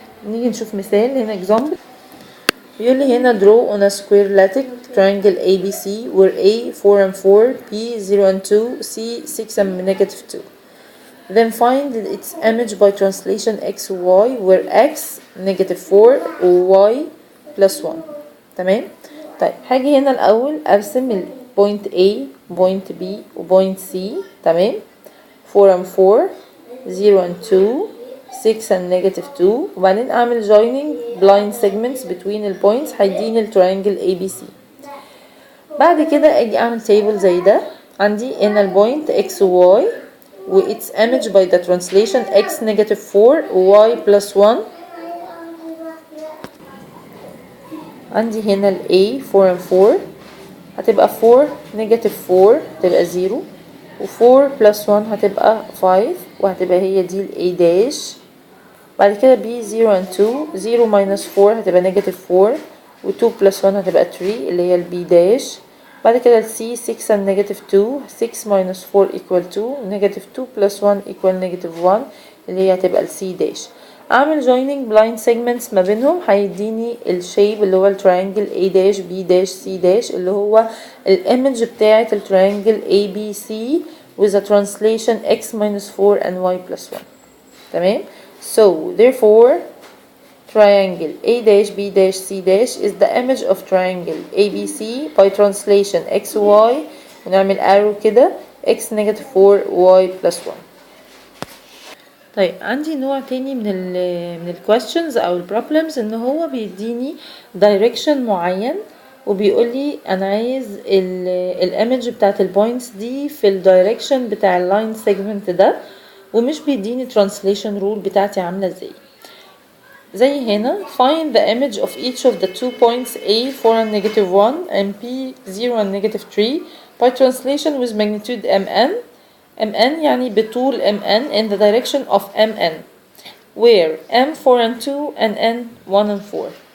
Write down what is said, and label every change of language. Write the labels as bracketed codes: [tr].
[ar] نيجي نشوف مثال هنا example. بيقول لي هنا [en] draw on a square lattice triangle ABC where A 4 and 4, B 0 and 2, C 6 and negative 2. Then find its image by translation x y where x negative 4 و y plus 1. [ar] تمام. طيب هاجي هنا الأول أرسم البوينت A بوينت B وبوينت C. تمام. [en] 4 and 4 0 and 2 6 and negative 2 [ar] وبعدين أعمل [en] joining blind segments between البوينتس هيديني التريانجل ABC. [ar] بعد كده أجي أعمل table زي ده. عندي هنا البوينت [en] x و y و its image by the translation x negative 4 y plus 1. [ar] عندي هنا ال A 4 and 4 هتبقى 4 negative 4 هتبقى 0 و 4 plus 1 هتبقى 5 وهتبقى هي دي ال A dash. بعد كده B 0 and 2 0 minus 4 هتبقى negative 4 و 2 plus 1 هتبقى 3 اللي هي ال B dash. بعد كده ال C 6 and negative 2 6 minus 4 equal 2 negative 2 plus 1 equal negative 1 اللي هي هتبقى ال C dash. اعمل joining blind segments ما بينهم هيديني الشيب اللي هو التريانجل A dash B dash C dash اللي هو الايمج بتاعة التريانجل ABC [en] with a translation x minus 4 and y plus 1. تمام. So therefore triangle A dash B dash C dash is the image of triangle ABC by translation XY [ar] ونعمل arrow كده [en] x negative 4 y plus 1. [ar] طيب عندي نوع تاني من ال questions او ال problems ان هو بيديني direction معين وبيقول لي انا عايز الايمج بتاعت البوينتس دي في الدايركشن بتاع اللاين سيجمنت ده ومش بيديني translation rule بتاعتي عامله ازاي. زي هنا [en] find the image of each of the two points A 4 and negative 1 and B 0 and negative 3 by translation with magnitude mn. mn [ar] يعني بطول [en] mn in the direction of mn where m 4 and 2 and n 1 and 4.